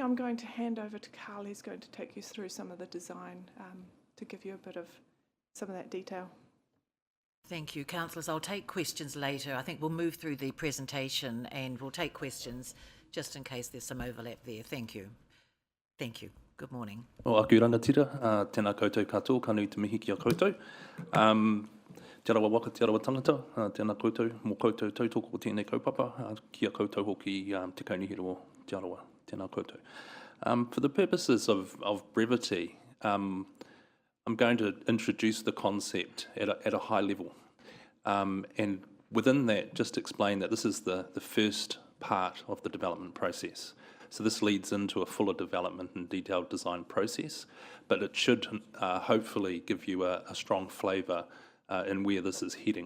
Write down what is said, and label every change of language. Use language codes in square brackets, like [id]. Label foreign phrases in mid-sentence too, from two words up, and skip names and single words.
[en] I'm going to hand over to Carl. He's going to take you through some of the design to give you a bit of some of that detail. Thank you, councillors. I'll take questions later. I think we'll move through the presentation and we'll take questions just in case there's some overlap there. Thank you. Thank you. Good morning. [mi] O aku rangatira, tēnā koutou katoa, ka nui te mihi ki a koutou. Te arawa waka, te arawa tangata, tēnā koutou, mō koutou tautoko o tēnei kaupapa, ki a koutou hoki te kaunihira o te arawa, tēnā koutou. [en] For the purposes of brevity, I'm going to introduce the concept at a high level. And within that, just explain that this is the first part of the development process. So this leads into a fuller development and detailed design process, but it should hopefully give you a strong flavour in where this is heading.